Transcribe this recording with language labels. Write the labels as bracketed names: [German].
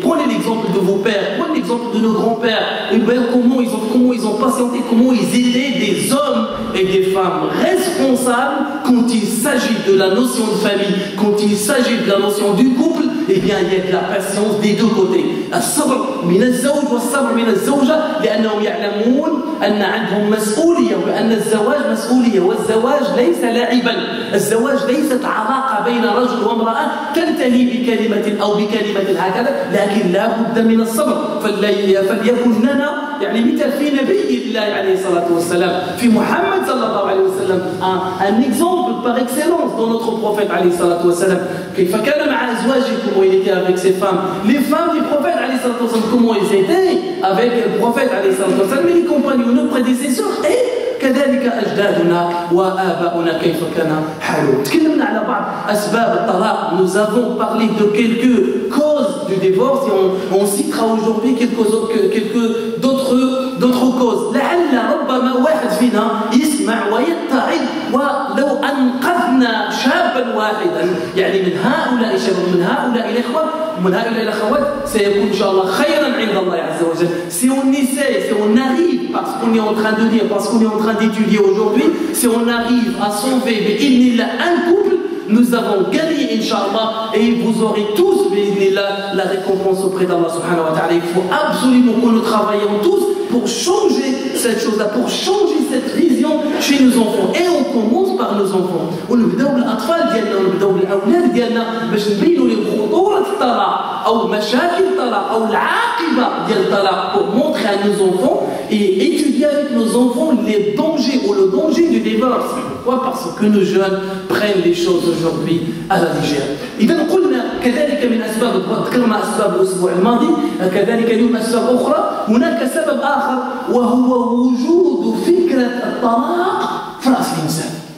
[French] Prenez l'exemple de vos pères, prenez l'exemple de nos grands-pères, et bien comment ils ont patienté, comment ils étaient des hommes et des femmes responsables quand il s'agit de la notion de famille, quand il s'agit de la notion du couple. Eh bien, il y a de la patience des deux côtés. [Arabic] الصبر من الزوج والصبر من الزوجة, لأنهم يعلمون أن عندهم مسؤولية, وأن الزواج مسؤولية, والزواج ليس لاعبا. الزواج ليست علاقة بين رجل وامرأة تنتهي بكلمة أو بكلمة هكذا, لكن لا بد من الصبر. فليكن لنا يعني مثل في نبي الله عليه الصلاة والسلام, في محمد صلى الله عليه وسلم, [French] un exemple par excellence dans notre prophète [Arabic] عليه الصلاة والسلام. كيف كان مع أزواجه, [French] comment il était avec ses femmes, les femmes du prophète عليه الصلاة والسلام, comment ils étaient avec le prophète عليه الصلاة والسلام, et les compagnons, nos prédécesseurs, et [Arabic] كذلك أجدادنا وآباؤنا كيف كان حالهم. تكلمنا على بعض أسباب الطلاق, [French] nous avons parlé de quelques causes du divorce et on citera aujourd'hui quelques d'autres causes. [Arabic] لعل ربما واحد فينا يسمع ويتعظ, ولو أنقذنا شابا واحدا يعني من هؤلاء الشباب, من هؤلاء الإخوة, من هؤلاء الأخوات, سيكون إن شاء الله خيرا عند الله عز وجل. [French] Si on essaie, si on arrive, parce qu'on est en train de lire, parce qu'on est en train d'étudier aujourd'hui, si on arrive à sauver un couple, nous avons gagné Inch'Allah, et vous aurez tous la récompense auprès d'Allah subhanahu wa ta'ala. Il faut absolument que nous travaillions tous pour changer cette chose-là, pour changer cette vision chez nos enfants. Et on commence par nos enfants. [Arabic] ونبداو بالأطفال ديالنا, ونبداو بالأولاد ديالنا باش نبينوا لهم خطورة الطلاق أو مشاكل الطلاق أو العاقبة ديال الطلاق, [French] pour montrer à nos enfants et étudier avec nos enfants les dangers ou le danger du divorce. Pourquoi? Parce que nos jeunes prennent les choses aujourd'hui à la légère. [Arabic] إذا قلنا كذلك من أسباب, ذكرنا أسباب الأسبوع الماضي, كذلك اليوم أسباب أخرى. هناك سبب آخر وهو وجود فكرة الطلاق في رأس الإنسان.